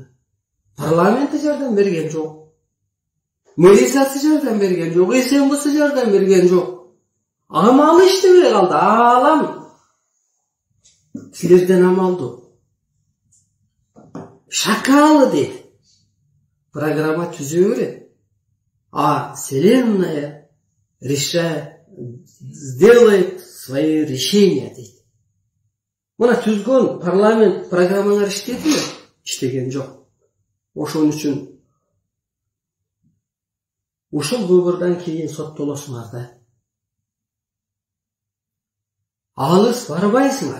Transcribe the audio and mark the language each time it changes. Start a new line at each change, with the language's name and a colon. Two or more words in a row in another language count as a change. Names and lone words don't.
Kyrgyz: Парламенти жардам берген жок. Мэриясы жардам берген жок, СМБсы жардам берген жок. Амалы иштебей калды. Аалам силерден амалдуу. Шакалы дейт. Программа түзүү берет.
Russian: Вселенная сделает свои решения дейт.
Kyrgyz: Мына түзгөн парламент программалар иштедиби? Иштеген жок. Ошон үчүн ушул выбордон кийин соттолосуңар да. Алыс барбайсыңар.